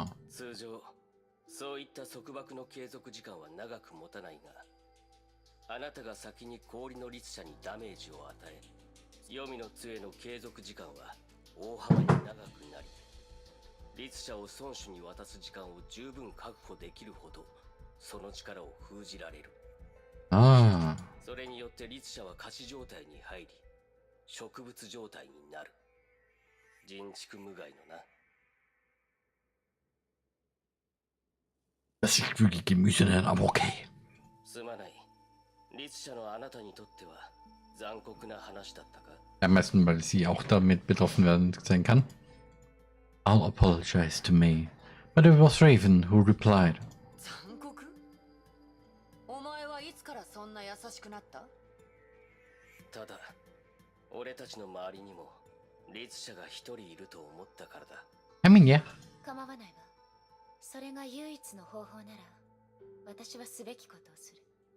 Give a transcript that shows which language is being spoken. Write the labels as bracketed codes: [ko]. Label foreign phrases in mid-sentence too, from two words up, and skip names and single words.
[ja] 通常、そういった束縛の継続時間は長く持たないが、あなたが先に氷の律者にダメージを与え、黄泉の杖の継続時間は大幅に長くなり、律者を孫子に渡す時間を十分確保できるほど、その力を封じられる。 Ah. それによって律者は仮死状態に入り、植物状態になる。人畜無害のな。 [de] Das ist wirklich Gemüse, aber okay. [ja] すまない。律者のあなたにとっては残酷な話だったか？ [de] Am besten, weil sie auch damit betroffen werden sein kann. [en] I'll apologize to May, but it was Raven who replied. [ja] 残酷？お前はいつからそんな優しくなった？ただ、俺たちの周りにも律者が一人いると思ったからだ。 [en] I mean, yeah. [ja] 構わないわ。それが唯一の方法なら、私はすべきことをする。